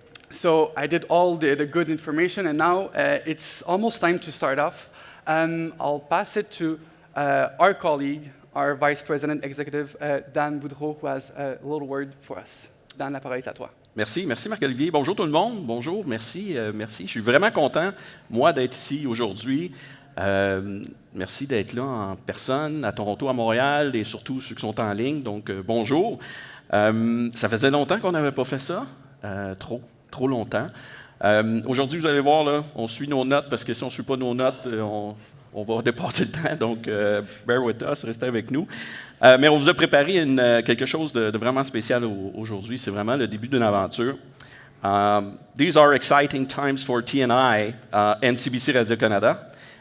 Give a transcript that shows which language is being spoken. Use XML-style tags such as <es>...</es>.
<en>So I did all the good information, and now it's almost time to start off. I'll pass it to our colleague, our Vice President Executive, Dan Boudreau, who has a little word for us.</en> <fr>Dan, la parole est à toi. Merci Marc-Olivier. Bonjour tout le monde. Bonjour, merci. Je suis vraiment content, moi, d'être ici aujourd'hui. Merci d'être là en personne, à Toronto, à Montréal, et surtout ceux qui sont en ligne. Donc, bonjour. Ça faisait longtemps qu'on n'avait pas fait ça, trop longtemps. Aujourd'hui, vous allez voir, là, on suit nos notes, parce que si on ne suit pas nos notes, on va dépasser le temps. Donc,</fr> <en>bear with us,</en> <fr>restez avec nous. Mais on vous a préparé quelque chose de vraiment spécial aujourd'hui. C'est vraiment le début d'une aventure.</fr> <en>These are exciting times for TNI and CBC Radio-Canada.</en>